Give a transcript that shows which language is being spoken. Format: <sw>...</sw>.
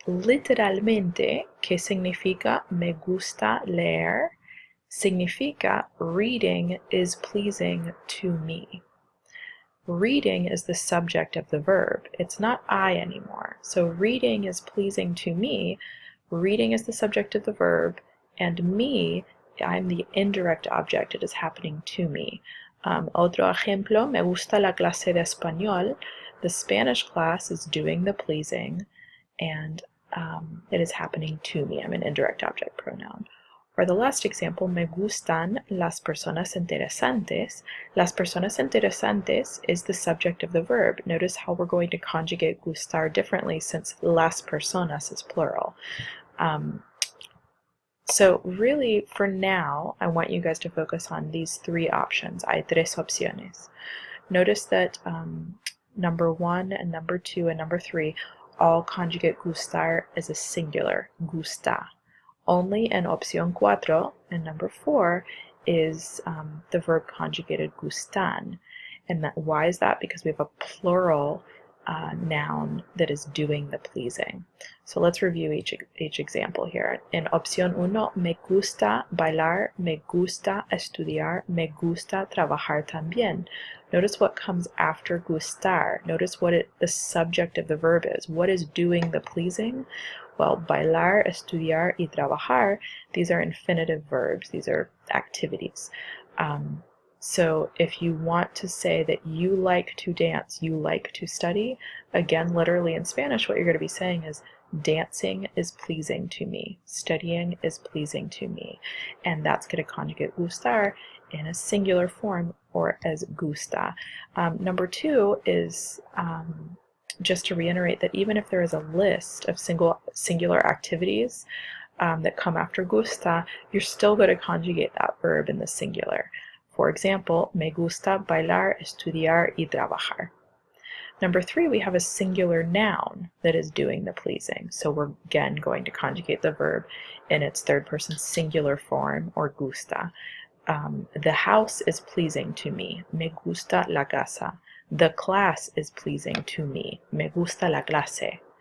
<es>Literalmente, que significa me gusta leer, significa</es> <en>reading is pleasing to me. Reading is the subject of the verb. It's not I anymore. So reading is pleasing to me. Reading is the subject of the verb, and me, I'm the indirect object. It is happening to me. Otro ejemplo, me gusta la clase de español. The Spanish class is doing the pleasing, and it is happening to me. I'm an indirect object pronoun. Or the last example,</en> <es>me gustan las personas interesantes. Las personas interesantes</es> <en>is the subject of the verb. Notice how we're going to conjugate gustar differently since las personas is plural. So really, for now, I want you guys to focus on these three options.</en> <es>Hay tres opciones.</es> <en>Notice that number 1 and number 2 and number 3 all conjugate gustar as a singular, gusta. Only in opción 4 and number 4 is the verb conjugated gustan. And why is that? Because we have a plural noun that is doing the pleasing. So let's review each example here.</en> <es>In opción 1, me gusta bailar, me gusta estudiar, me gusta trabajar también.</es> <en>Notice what comes after gustar. Notice what the subject of the verb is. What is doing the pleasing? Well,</en> <es>bailar, estudiar, y trabajar,</es> <en>these are infinitive verbs. These are activities. So if you want to say that you like to dance, you like to study, again, literally in Spanish, what you're going to be saying is, dancing is pleasing to me. Studying is pleasing to me. And that's going to conjugate gustar in a singular form, or as gusta. Number 2 is just to reiterate that even if there is a list of singular activities that come after gusta, you're still going to conjugate that verb in the singular. For example,</en> <es>me gusta bailar, estudiar, y trabajar.</es> <en>Number 3, we have a singular noun that is doing the pleasing. So we're again going to conjugate the verb in its third person singular form, or gusta. The house is pleasing to me.</en> <es>Me gusta la casa.</es> <en>The class is pleasing to me.</en> <es>Me gusta la clase.</es>